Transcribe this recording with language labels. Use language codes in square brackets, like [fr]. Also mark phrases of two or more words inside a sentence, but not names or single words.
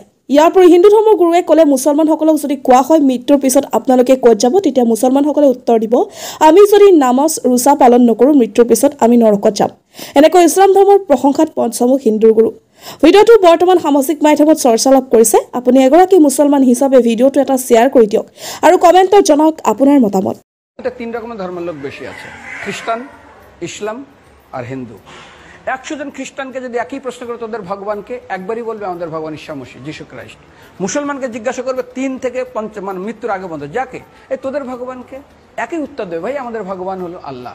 [as] ইয়াৰ পৰা হিন্দু ধৰ্মৰ গুৰুৱে ক'লে মুছলমানসকলক যদি কোৱা হয় মৃত্যুৰ পিছত আপোনালোকে ক'ত যাব তেতিয়া মুছলমানসকলে উত্তৰ দিব আমি যদি নামাজ ৰোজা পালন নকৰোঁ মৃত্যুৰ পিছত আমি নৰকত যাম। এনেকৈ ইছলাম ধৰ্মৰ প্ৰশংসাত পঞ্চমুখ হিন্দুৰ গুৰু। ভিডিঅ'টো বৰ্তমান সামাজিক মাধ্যমত চৰ্চা লাভ কৰিছে। আপুনি এগৰাকী মুছলমান হিচাপে ভিডিঅ'টো এটা শ্বেয়াৰ কৰি দিয়ক আৰু কমেণ্টত জনাওক আপোনাৰ মতামত। [bn] এটা 3 রকমের ধর্মের লোক বেশি আছে, খ্রিস্টান, ইসলাম আর হিন্দু। 100 জন খ্রিস্টানকে যদি একই প্রশ্ন করে তোদের ভগবানকে একবারই বলবে আমাদের ভগবান ঈশ্বর মসিহ যীশু খ্রিস্ট। মুসলমানকে জিজ্ঞাসা করবে 3 থেকে 5 মানে মৃত্যুর আগে পর্যন্ত যাকে এই তোদের ভগবানকে একই উত্তর দেবে ভাই আমাদের ভগবান হলো আল্লাহ।